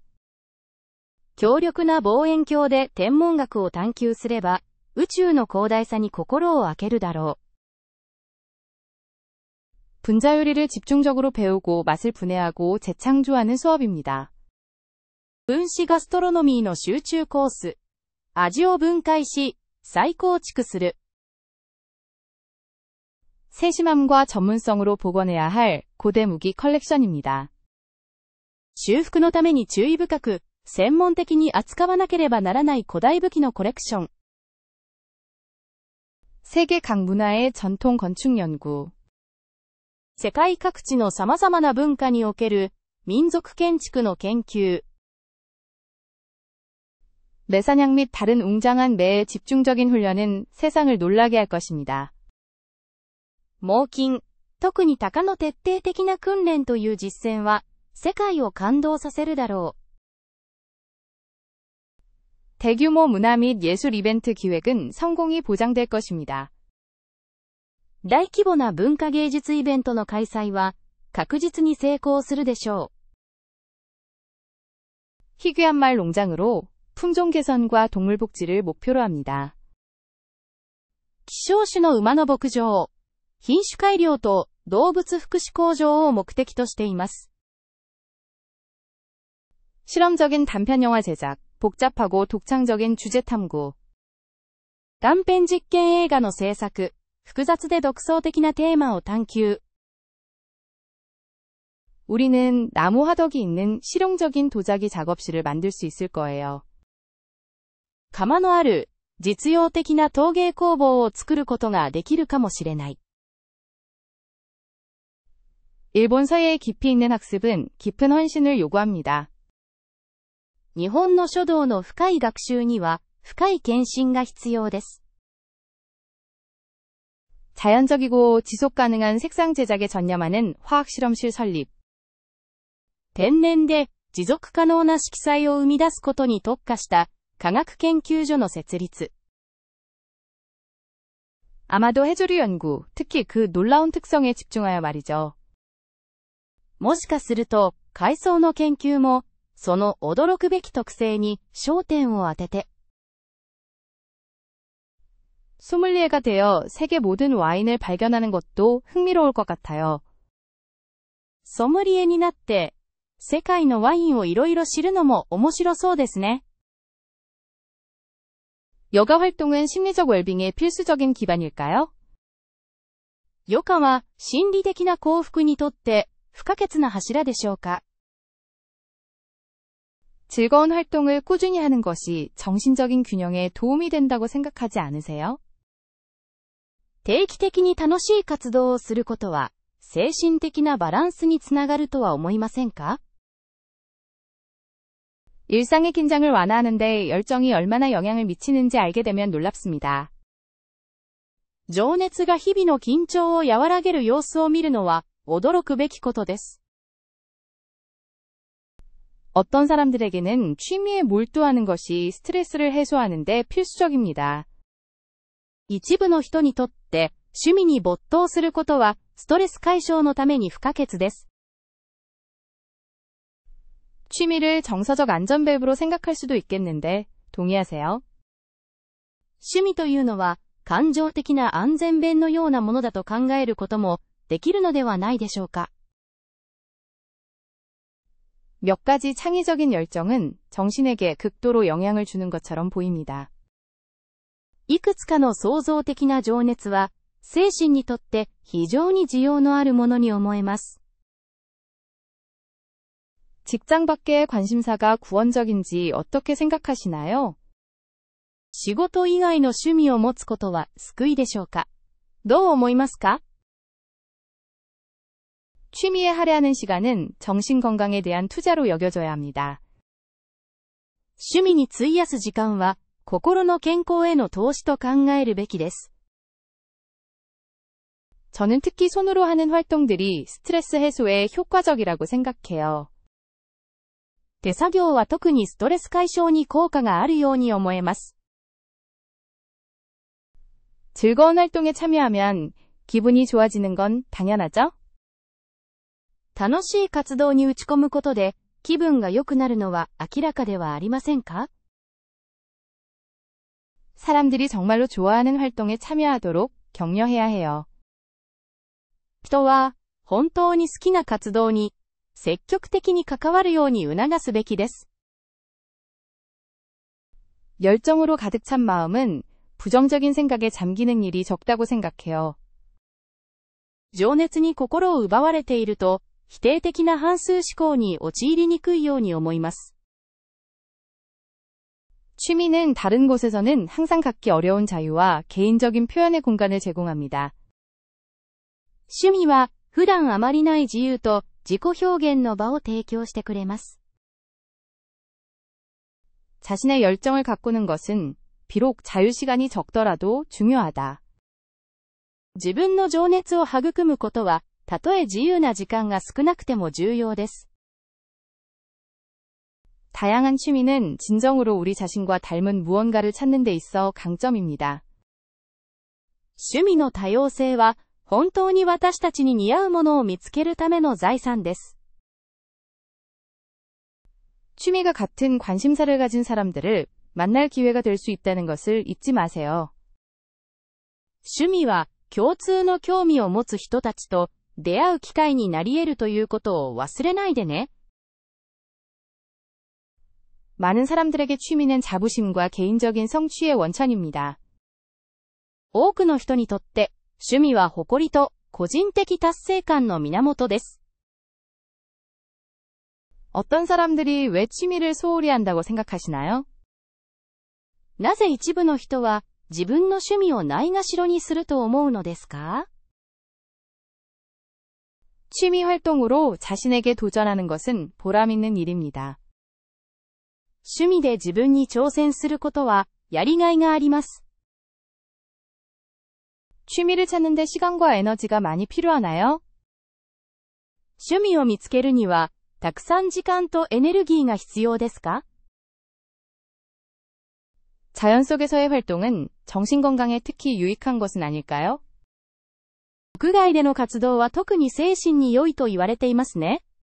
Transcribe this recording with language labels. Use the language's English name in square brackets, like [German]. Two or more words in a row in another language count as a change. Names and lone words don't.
[Japanese] 強力な望遠鏡で天文学を探求すれば、宇宙の広大さに心を開けるだろう。 [Korean] 분자요리를 집중적으로 배우고 맛을 분해하고 재창조하는 수업입니다. [Japanese] 分子ガストロノミーの集中コース。味を分解し、再構築する。 [Korean] 세심함과 전문성으로 복원해야 할 고대 무기 컬렉션입니다. [Japanese] 修復のために注意深く、専門的に扱わなければならない古代武器のコレクション。 [Korean] 세계 각 문화의 전통 건축 연구. [Japanese] 世界各地の様々な文化における民族建築の研究。 [Korean] 매사냥 및 다른 웅장한 매의 집중적인 훈련은 세상을 놀라게 할 것입니다. [Japanese] 猛禽、特に鷹の徹底的な訓練という実践は、世界を感動させるだろう。 [Korean] 대규모 문화 및 예술 이벤트 기획은 성공이 보장될 것입니다. [Japanese] 大規模な文化芸術イベントの開催は、確実に成功するでしょう。 [Korean] 희귀한 말 농장으로 품종 개선과 동물 복지를 목표로 합니다. [Japanese] 希少種の馬の牧場、品種改良と動物福祉向上を目的としています。 [Korean] 실험적인 단편 영화 제작, 복잡하고 독창적인 주제 탐구. [Japanese] 短編実験映画の制作、複雑で独創的なテーマを探求。 [Korean] 우리는 나무 화덕이 있는 실용적인 도자기 작업실을 만들 수 있을 거예요. [Japanese] 窯のある、実用的な陶芸工房を作ることができるかもしれない。 [Korean] 일본 서예의 깊이 있는 학습은 깊은 헌신을 요구합니다. [Japanese] 日本の書道の深い学習には、深い献身が必要です。 [Korean] 자연적이고 지속 가능한 색상 제작에 전념하는 화학실험실 설립. [Japanese] 天然で持続可能な色彩を生み出すことに特化した科学研究所の設立。 [Korean] 아마도 해조류 연구, 특히 그 놀라운 특성에 집중하여 말이죠. [Japanese] もしかすると、海藻の研究も、その驚くべき特性に焦点を当てて。 [Korean] 소믈리에가 되어 세계 모든 와인을 발견하는 것도 흥미로울 것 같아요. [Japanese] ソムリエになって、世界のワインをいろいろ知るのも面白そうですね。 [Korean] 여가 활동은 심리적 웰빙의 필수적인 기반일까요? [Japanese] 余暇は心理的な幸福にとって不可欠な柱でしょうか。 [Korean] 즐거운 활동을 꾸준히 하는 것이 정신적인 균형에 도움이 된다고 생각하지 않으세요? [Japanese] 定期的に楽しい活動をすることは、精神的なバランスにつながるとは思いませんか？ [Korean] 일상의 긴장을 완화하는데 열정이 얼마나 영향을 미치는지 알게 되면 놀랍습니다. [Japanese] 情熱が日々の緊張を和らげる様子を見るのは驚くべきことです。 [Korean] 어떤 사람들에게는 취미에 몰두하는 것이 스트레스를 해소하는 데 필수적입니다. [Japanese] 一部の人にとって趣味に没頭することはストレス解消のために不可欠です。 [Korean] 취미를 정서적 안전벨브로 생각할 수도 있겠는데 동의하세요? [Japanese] 趣味というのは感情的な安全弁のようなものだと考えることもできるのではないでしょうか。 [Korean] 몇 가지 창의적인 열정은 정신에게 극도로 영향을 주는 것처럼 보입니다. [Japanese] いくつかの創造的な情熱は精神にとって非常に需要のあるものに思えます。 [Korean] 직장 밖의 관심사가 구원적인지 어떻게 생각하시나요? [Japanese] 仕事以外の趣味を持つことは救いでしょうか。どう思いますか？ [Korean] 취미에 할애하는 시간은 정신 건강에 대한 투자로 여겨져야 합니다. [Japanese] 趣味に費やす時間は心の健康への投資と考えるべきです。 [Korean] 저는 특히 손으로 하는 활동들이 스트레스 해소에 효과적이라고 생각해요. [Japanese] 手作業は特にストレス解消に効果があるように思えます。 [Korean] 즐거운 활동에 참여하면 기분이 좋아지는 건 당연하죠? [Japanese] 楽しい活動に打ち込むことで気分が良くなるのは明らかではありませんか？ [Korean] 사람들이 정말로 좋아하는 활동에 참여하도록 격려해야 해요. [Japanese] 人は本当に好きな活動に積極的に関わるように促すべきです。 [Korean] 열정으로 가득 찬 마음은 부정적인 생각에 잠기는 일이 적다고 생각해요. [Japanese] 情熱に心を奪われていると否定的な反数思考に陥りにくいように思います。 [Korean] 취미는 다른 곳에서는 항상 갖기 어려운 자유와 개인적인 표현의 공간을 제공합니다. [Japanese] 趣味は普段あまりない自由と自己表現の場を提供してくれます。 [Korean] 자신의 열정을 가꾸는 것은 비록 자유시간이 적더라도 중요하다. [Japanese] 自分の情熱を育むことはたとえ自由な時間が少なくても重要です。 [Korean] 다양한 취미는 진정으로 우리 자신과 닮은 무언가를 찾는 데 있어 강점입니다. [Japanese] 趣味の多様性は本当に私たちに似合うものを見つけるための財産です。 [Korean] 취미가 같은 관심사를 가진 사람들을 만날 기회가 될 수 있다는 것을 잊지 마세요. [Japanese] 趣味は共通の興味を持つ人たちと出会う機会になり得るということを忘れないでね。 [Korean] 많은 사람들에게 취미는 자부심과 개인적인 성취의 원천입니다. [Japanese] 多くの人にとって趣味は誇りと個人的達成感の源です。 [Korean] 어떤 사람들이 왜 취미를 소홀히 한다고 생각하시나요? [Japanese] なぜ一部の人は自分の趣味をないがしろにすると思うのですか？ [Korean] 취미 활동으로 자신에게 도전하는 것은 보람 있는 일입니다. [Japanese] 趣味で自分に挑戦することはやりがいがあります。 [Korean] 취미를 찾는데 시간과 에너지가 많이 필요하나요? [Japanese] 趣味を見つけるにはたくさん時間とエネルギーが必要ですか？ [Korean] 자연 속에서의 활동은 정신 건강에 특히 유익한 것은 아닐까요? [Japanese] 屋外での活動は特に精神に良いと言われていますね。